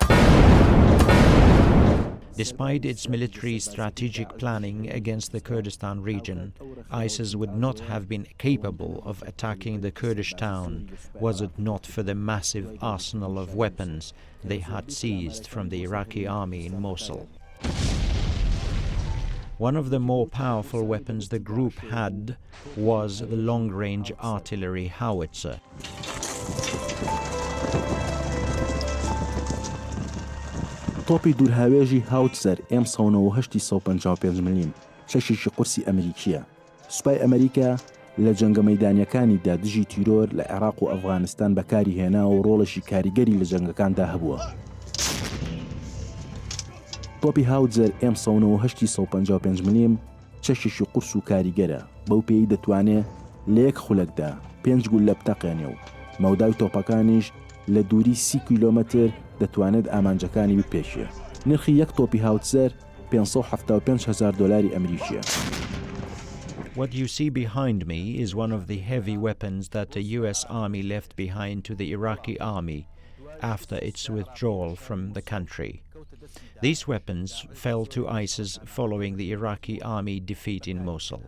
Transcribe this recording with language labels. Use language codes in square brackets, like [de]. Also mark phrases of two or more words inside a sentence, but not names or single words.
[en] Despite its military strategic planning against the Kurdistan region, ISIS would not have been capable of attacking the Kurdish town was it not for the massive arsenal of weapons they had seized from the Iraqi army in Mosul. One of the more powerful weapons the group had was the long-range artillery howitzer. [ckb] تۆپی دوورهاوێژی هاوتزەر M1955 ملم شەشێکی قورسی ئەمریکیە. سوپای ئەمریکا لە جەنگە مەیدانیەکانیدا دژی تیرۆر لە عێراق و ئەفغانستان بەکاری هێنا و ڕۆڵێکی کاریگەری لە جەنگەکاندا هەبووە. تۆپی هاوتزەر M1955 ملم چەشێکی قورس و کاریگەرە، بەو پێی دەتوانێت لە یەک خولەکدا 5 گول لە بتەقێنێ و مەودای تۆپەکانیش لە دووری 30 کیلۆمەتر دەتوانێت ئامانجەکانی بپێشێ. نرخی یەک تۆپی هاوتزەر $575,000 ئەمریکیە. [en] What you see behind me is one of the heavy weapons that the US Army left behind to the Iraqi army after its withdrawal from the country. These weapons fell to ISIS following the Iraqi army defeat in Mosul.